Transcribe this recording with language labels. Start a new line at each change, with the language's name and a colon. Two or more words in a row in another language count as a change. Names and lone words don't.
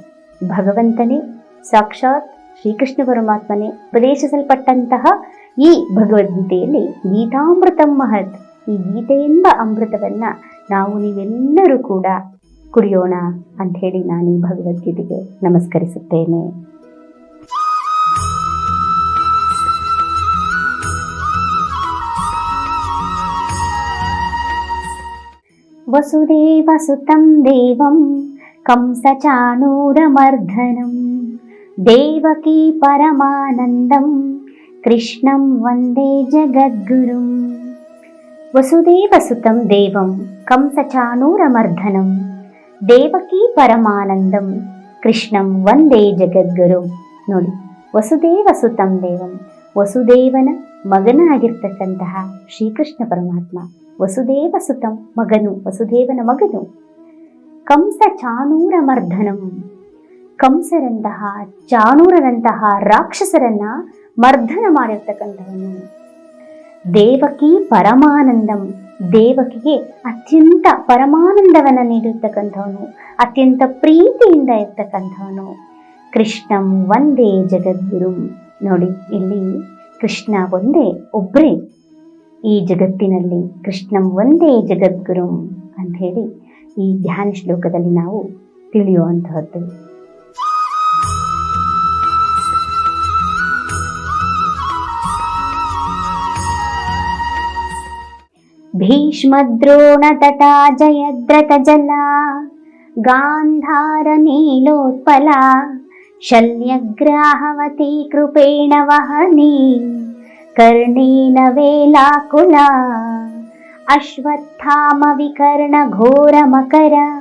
Kannada: ಭಗವಂತನೇ ಸಾಕ್ಷಾತ್ ಶ್ರೀಕೃಷ್ಣ ಪರಮಾತ್ಮನೇ ಉಪದೇಶಿಸಲ್ಪಟ್ಟಂತಹ ಈ ಭಗವದ್ಗೀತೆಯಲ್ಲಿ
Sanskrit: ಗೀತಾಮೃತಂ ಮಹತ್,
Kannada: ಈ ಗೀತೆ ಎಂಬ ಅಮೃತವನ್ನ ನಾವು ನೀವೆಲ್ಲರೂ ಕೂಡ ಕುಡಿಯೋಣ ಅಂತ ಹೇಳಿ ನಾನು ಈ ಭಗವದ್ಗೀತೆಗೆ ನಮಸ್ಕರಿಸುತ್ತೇನೆ.
Sanskrit: ವಸುದೇವಸುತಂ ದೇವಂ ಕಂಸಚಾಣೂರಮರ್ಧನಂ ದೇವಕೀ ಪರಮಾನಂದಂ ಕೃಷ್ಣಂ ವಂದೇ ಜಗದ್ಗುರುಂ. ವಸುದೇವಸುತಂ ದೇವಂ ಕಂಸಚಾಣೂರಮರ್ಧನಂ ದೇವಕೀ ಪರಮಾನಂದಂ ಕೃಷ್ಣಂ ವಂದೇ ಜಗದ್ಗುರುಂ.
Kannada: ನೋಡಿ,
Sanskrit: ವಸುದೇವಸುತಂ ದೇವಂ,
Kannada: ವಸುದೇವನ ಮಗನಾಗಿರ್ತಕ್ಕಂತಹ ಶ್ರೀಕೃಷ್ಣ ಪರಮಾತ್ಮ, ವಸುದೇವಸುತಂ ಮಗನು, ವಸುದೇವನ ಮಗನು.
Sanskrit: ಕಂಸ ಚಾಣೂರಮರ್ಧನಂ,
Kannada: ಕಂಸರಂತಹ ಚಾಣೂರರಂತಹ ರಾಕ್ಷಸರನ್ನ ಮರ್ಧನ ಮಾಡಿರ್ತಕ್ಕಂಥವನು.
Sanskrit: ದೇವಕೀ ಪರಮಾನಂದಂ,
Kannada: ದೇವಕಿಗೆ ಅತ್ಯಂತ ಪರಮಾನಂದವನ್ನು ನೀಡಿರ್ತಕ್ಕಂಥವನು, ಅತ್ಯಂತ ಪ್ರೀತಿಯಿಂದ ಇರ್ತಕ್ಕಂಥವನು.
Sanskrit: ಕೃಷ್ಣಂ ವಂದೇ ಜಗದ್ಗುರುಂ.
Kannada: ನೋಡಿ, ಇಲ್ಲಿ ಕೃಷ್ಣ ಒಂದೇ, ಒಬ್ಬರೇ ಈ ಜಗತ್ತಿನಲ್ಲಿ.
Sanskrit: ಕೃಷ್ಣಂ ವಂದೇ ಜಗದ್ಗುರುಂ
Kannada: ಅಂತ ಹೇಳಿ ಈ ಧ್ಯಾನ ಶ್ಲೋಕದಲ್ಲಿ ನಾವು ತಿಳಿಯುವಂತಹದ್ದು.
Sanskrit: ಭೀಷ್ಮದ್ರೋಣತಟಾ ಜಯದ್ರಥಜಲಾ ಗಾಂಧಾರ ನೀಲೋತ್ಪಲಾ ಶಲ್ಯಗ್ರಾಹವತಿ ಕೃಪೇಣ ವಹನಿ ಕರ್ಣೇನ ವೇಲಾಕುಲಾ ಅಶ್ವತ್ಥಾಮ ವಿಕರ್ಣ ಘೋರ ಮಕರ